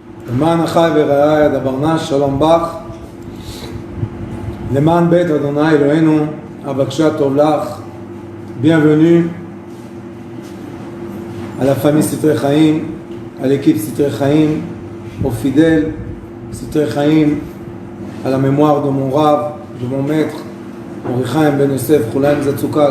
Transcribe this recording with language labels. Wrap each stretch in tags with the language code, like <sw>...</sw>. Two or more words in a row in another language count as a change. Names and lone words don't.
<he>למען אחי ורעי אדברנה שלום בך, למען בית אדוני אלוהינו אבקשה טוב לך.</he> <fr>Bienvenue à la famille Sitrei Chaim, à l'équipe Sitrei Chaim, aux fidèles Sitrei Chaim, à la mémoire de mon Rav, de mon maître, Mordechai Ben Yosef Chulaim Zatzukal.</fr>